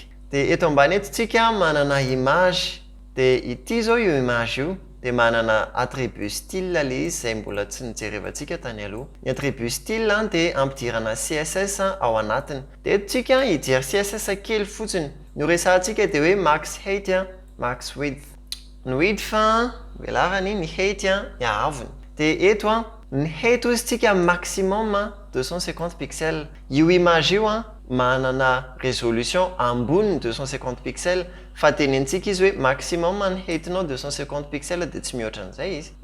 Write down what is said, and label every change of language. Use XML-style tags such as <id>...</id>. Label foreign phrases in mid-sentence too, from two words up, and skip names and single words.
<mg>Dia eto ambany eto tsika manana image dia ity zao io image io dia manana</mg> <fr>attribut style</fr> <mg>le izy izay mbola tsy nijerevantsika tany aloha. Ny</mg> <fr>attribut style</fr> <mg>dia ampidirana css ao anatiny. Dia eto tsika hijery css kely fotsiny. Ny resahantsika dia hoe</mg> <en>max height max width.</en> <mg>Ny width velarany, ny height ny ahavony. Dia eto ny height ozy tsika</mg> <en>maximum 250 pixels.</en> <mg>Io image io manana résolution ambony 250 pixels fa tenenintsika izy hoe maximum ny heightinao 250 pixels dia tsy mihoatra an'izay izy.</mg>